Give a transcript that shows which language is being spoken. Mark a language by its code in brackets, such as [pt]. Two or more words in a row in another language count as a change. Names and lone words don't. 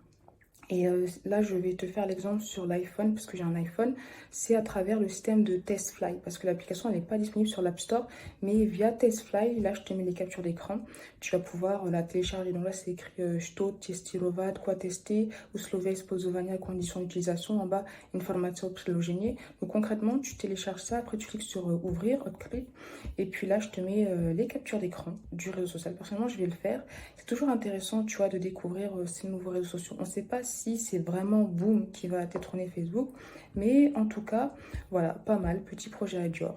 [fr] Et là, je vais te faire l'exemple sur l'iPhone, parce que j'ai un iPhone. C'est à travers le système de TestFly, parce que l'application n'est pas disponible sur l'App Store, mais via TestFly, là, je te mets les captures d'écran. Tu vas pouvoir la télécharger. Donc là, c'est écrit [ru] Что тестировать, [fr] quoi tester, [ru] условия использования, [fr] conditions d'utilisation. En bas, information приложения. Donc concrètement, tu télécharges ça, après tu cliques sur ouvrir, открыть, et puis là, je te mets les captures d'écran du réseau social. Personnellement, je vais le faire. C'est toujours intéressant, tu vois, de découvrir ces nouveaux réseaux sociaux. On ne sait pas si c'est vraiment Boom qui va détrôner Facebook, mais en tout cas, voilà, pas mal, petit projet à Dior.